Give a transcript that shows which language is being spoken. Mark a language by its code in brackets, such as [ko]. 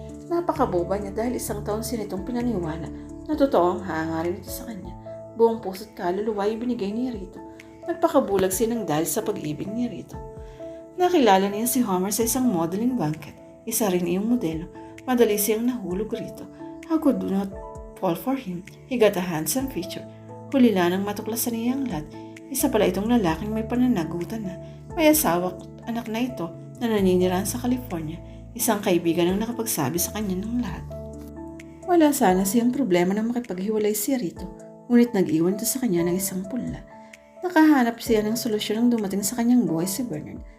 [tl] Napakaboba niya dahil isang taon siya nitong pinaniwala na totoo ang hangarin ito sa kanya. Buong puso't kaluluwa ay binigay niya rito. Nagpakabulag siya ng dahil sa pag-ibig niya rito. Nakilala niya si Homer sa isang modeling banquet. Isa rin iyong modelo. Madali siyang nahulog rito. [en] How could do not fall for him? He got a handsome feature. [tl] Hulila nang matuklasan niya ang lahat. Isa pala itong lalaking may pananagutan na. May asawa at anak na ito na naninirahan sa California. Isang kaibigan ang nakapagsabi sa kanya ng lahat. Wala sana siyang problema na makipaghiwalay siya rito. Ngunit nag-iwan ito sa kanya ng isang punla. Nakahanap siya ng solusyon nang dumating sa kanyang buhay si Bernard.